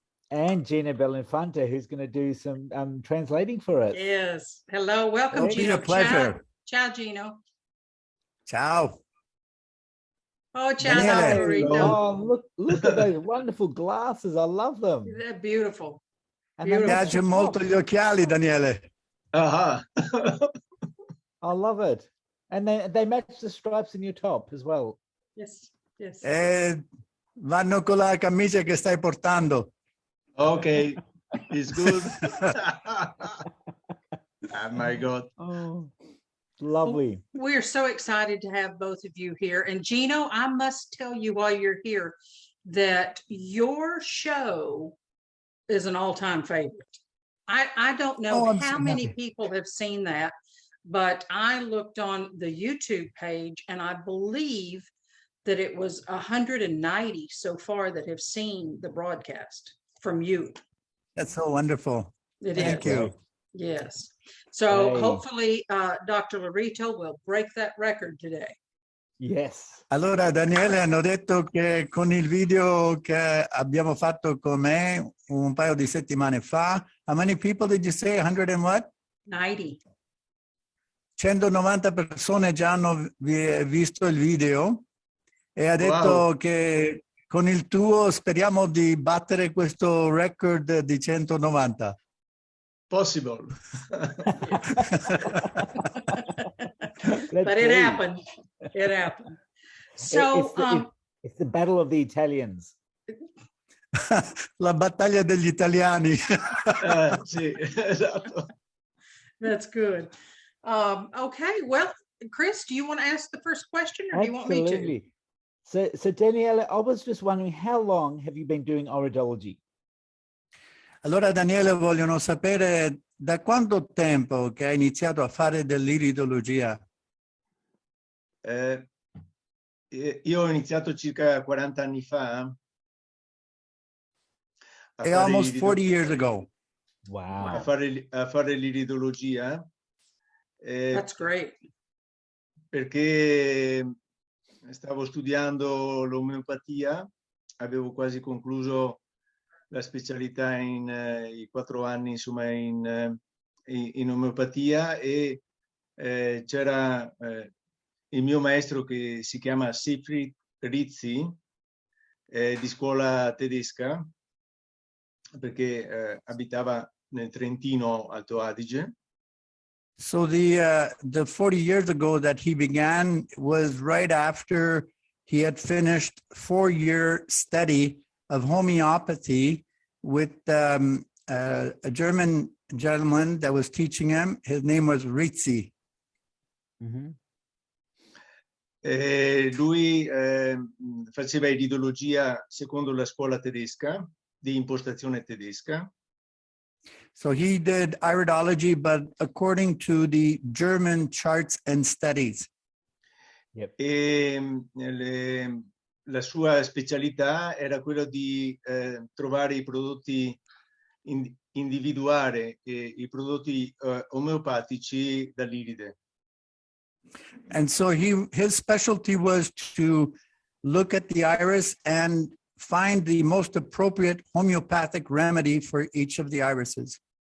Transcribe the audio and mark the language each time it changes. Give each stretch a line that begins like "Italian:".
English: And Gino Bellentante, who's going to do some translating for us. Yes. Hello. Welcome, It'll Gino. Be a pleasure. Ciao, Gino. Ciao. Oh, ciao, Lo Rito. Oh, look at those wonderful glasses. I love them. They're beautiful.
Italian: Mi piace molto gli occhiali, Daniele.
English: I love it. And they match the stripes in your top as well. Yes, yes.
Italian: Vanno con la camicia che stai portando.
English: Okay, it's good. Oh my God. Oh, lovely. We're so excited to have both of you here. And Gino, I must tell you while you're here that your show is an all-time favorite. I don't know how many people have seen that, but I looked on the YouTube page and I believe that it was 190 so far that have seen the broadcast from you. That's so wonderful. Thank you. Yes. So hopefully Dr. Lo Rito will break that record today. Yes.
Italian: Allora, Daniele, hanno detto che con il video che abbiamo fatto con me un paio di settimane fa,
English: how many people did you say? 100 and what? 90.
Italian: 190 persone già hanno visto il video e ha detto che con il tuo speriamo di battere questo record di 190.
English: Possible. But it happened. It happened. So it's the battle of the Italians.
Italian: La battaglia degli italiani. Sì, esatto.
English: That's good. Okay, well, Chris, do you want to ask the first question or do you want me to? So Daniele, I was just wondering, how long have you been doing iridology?
Italian: Allora, Daniele, vogliono sapere da quanto tempo che hai iniziato a fare dell'iridologia? Io ho iniziato circa 40 anni fa.
English: Almost 40 years ago. Wow.
Italian: A fare l'iridologia.
English: That's great.
Italian: Perché stavo studiando l'omeopatia, avevo quasi concluso la specialità in 4 anni, insomma, in omeopatia e c'era il mio maestro che si chiama Siegfried Rizzi, di scuola tedesca, perché abitava nel Trentino Alto Adige.
English: So the 40 years ago that he began was right after he had finished 4-year study of homeopathy with a German gentleman that was teaching him. His name was Rizzi. Mm-hmm.
Italian: Lui faceva iridologia secondo la scuola tedesca, di impostazione tedesca.
English: So he did iridology, but according to the German charts and studies. Yep.
Italian: E la sua specialità era quella di trovare i prodotti individuare i prodotti omeopatici dall'iride.
English: And so his specialty was to look at the iris and find the most appropriate homeopathic remedy for each of the irises.